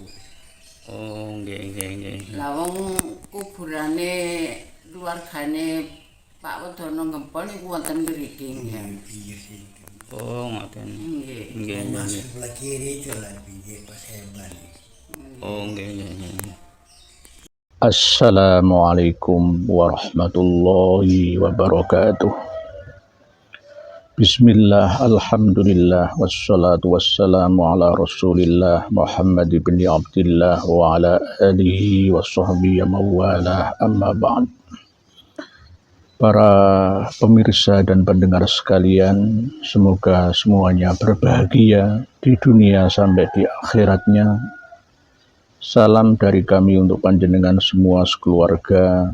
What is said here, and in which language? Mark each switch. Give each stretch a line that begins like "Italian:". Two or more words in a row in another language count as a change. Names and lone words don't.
Javanese: Oh nggih. Lah wong kuburane keluargane Pak Wedono Gempol niku wonten mriki ya. Oh ngoten. Nggih.
Indonesian: Sebelah kiri jalan pinggir pas hebat.
Javanese: Oh nggih.
Arabic: السلام عليكم ورحمة الله وبركاته. بسم الله، الحمد لله، والصلاة والسلام على رسول الله محمد بن عبد الله وعلى آله وصحبه ومن والاه، أما بعد.
Indonesian: Para pemirsa dan pendengar sekalian, semoga semuanya berbahagia di dunia sampai di akhiratnya. Salam dari kami untuk panjenengan semua sekeluarga.